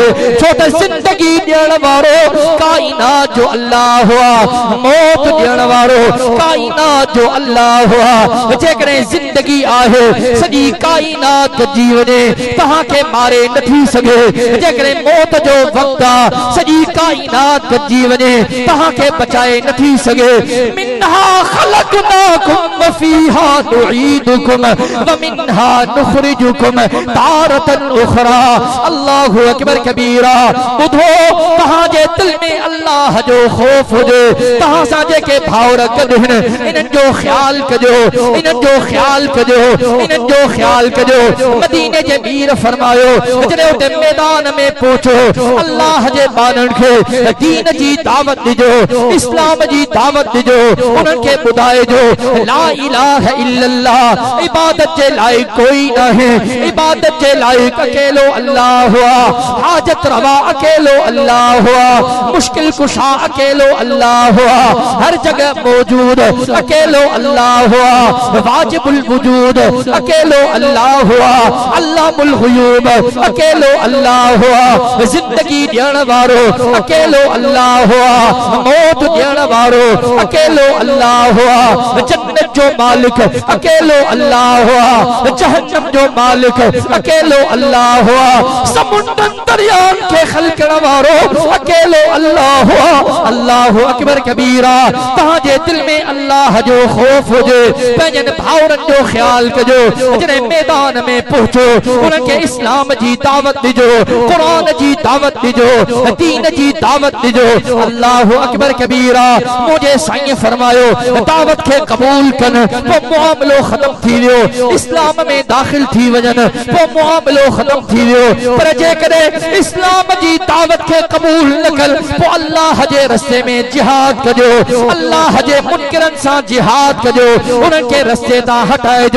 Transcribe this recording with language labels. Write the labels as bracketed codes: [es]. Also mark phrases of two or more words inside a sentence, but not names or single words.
[sd] छो त जिंदगी ॾियण वारो काइनात जो अल्लाह हुआ, मौत ॾियण वारो काइनात जो अल्लाह हुआ। जेकॾहिं जिंदगी आहे सॼी काइनात गॾिजी वञे तहां खे मारे नथी सघे, जेकॾहिं मौत जो वक़्तु आहे सॼी काइनात गॾिजी वञे तहां खे बचाए नथी सघे। [ar] منها خلقناكم وفيها نعيدكم ومنها نخرجكم تارة أخرى. الله أكبر كبيرا. [sd] बुधो तहां जे दिल में अल्लाह जो खौफ हुजे, तहां सां जेके भाउर गॾु आहिनि इन्हनि जो ख्याल कजो, इन्हनि जो ख्याल कजो, इन्हनि जो ख्याल कजो। मदीने जे मीर फरमायो, जॾहिं उते मैदान में पहुचो अल्लाह जे बाननि खे दीन जी दावत ॾिजो, इस्लाम जी दावत ॾिजो, उन्हनि खे ॿुधाइजो [ar] لا إله إلا الله, [sd] इबादत जे लाइक़ कोई नाहे, इबादत जे लाइक़ अकेलो अल्लाह हुआ, हाजत रवा अकेलो अल्लाह हुआ, मुश्किल कुशा अकेलो अल्लाह हुआ, हर जगह मौजूद अकेलो अल्लाह हुआ, वाजिबुल वजूद अकेलो अल्लाह हुआ, [ar] الله الغيوب [sd] अकेलो अल्लाह हुआ, जिंदगी ॾियण वारो अकेलो अल्लाह हुआ, मौत ॾियण वारो अकेलो अल्लाह हुआ, जन्नत जो मालिक अकेलो अल्लाह हुआ, जहन्नम जो मालिक अकेलो अल्लाह हुआ, समुंदर दरियान के खलकण वारो अकेलो अल्लाह हुआ। [ar] الله أكبر كبيرا. [sd] तहां जे दिल में अल्लाह जो खौफ हुजे, पंहिंजनि भाउरनि जो ख्याल कजो, जॾहिं मैदान में पहुचो उन्हनि खे इस्लाम जी दावत ॾिजो, क़ुरान जी दावत ॾिजो, दीन जी दावत ॾिजो। [ar] الله أكبر كبيرا. [sd] मुझे साईं फरमायो दावत खे क़बूल कनि पोइ मुआमिलो ख़त्म थी वियो, इस्लाम में दाख़िल थी वञनि पोइ मुआमिलो ख़त्म थी वियो। पर जेकॾहिं इस्लाम जी दावत खे क़बूल न कनि पोइ अल्लाह जे रस्ते में जिहाद कजो, अल्लाह जे मुनकिरनि सां जिहाद कजो, उन्हनि खे रस्ते तां हटाइजो।